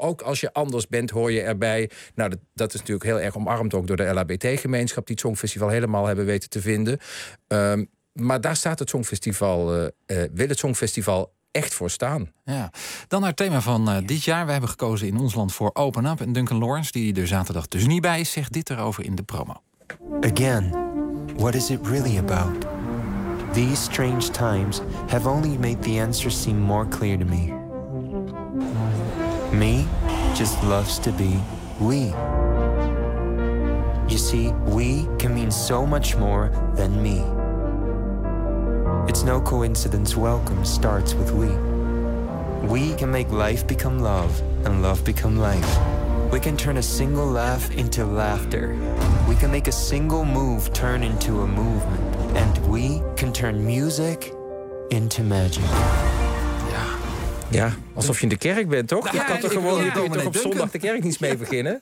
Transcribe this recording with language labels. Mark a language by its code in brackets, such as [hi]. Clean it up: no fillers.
[nl] Ook als je anders bent, hoor je erbij. Nou, dat is natuurlijk heel erg omarmd ook door de LHBT-gemeenschap, die het Songfestival helemaal hebben weten te vinden. Maar daar staat het Songfestival, wil het Songfestival echt voor staan. Ja. Dan naar het thema van dit jaar. We hebben gekozen in ons land voor Open Up. En Duncan Lawrence, die er zaterdag dus niet bij is, zegt dit erover in de promo. [en] Again, what is it really about? These strange times have only made the answer seem more clear to me. Me just loves to be we. You see, we can mean so much more than me. It's no coincidence welcome starts with we. We can make life become love and love become life. We can turn a single laugh into laughter. We can make a single move turn into a movement. And we can turn music into magic. [nl] Ja, alsof je in de kerk bent, toch? Nou, je kan toch gewoon hier komen en op zondag de kerk niet mee beginnen?